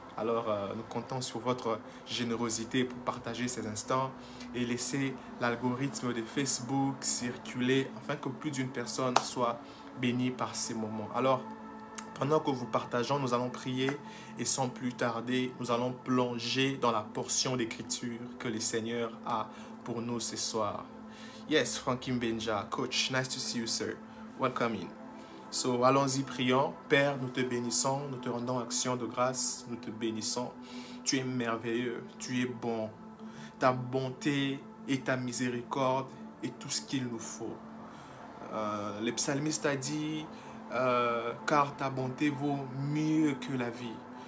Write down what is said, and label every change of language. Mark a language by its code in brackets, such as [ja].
[fr] Alors nous comptons sur votre générosité pour partager ces instants et laisser l'algorithme de Facebook circuler afin que plus d'une personne soit bénie par ces moments. Alors pendant que vous partageons, nous allons prier et sans plus tarder, nous allons plonger dans la portion d'écriture que le Seigneur a pour nous ce soir. [en] Yes, Frankie Benja, coach, nice to see you, sir. Welcome in. So, [fr] allons-y, prions. Père, nous te bénissons, nous te rendons action de grâce, nous te bénissons. Tu es merveilleux, tu es bon. Ta bonté et ta miséricorde est tout ce qu'il nous faut. Le psalmiste a dit... car ta bonté vaut mieux que la vie.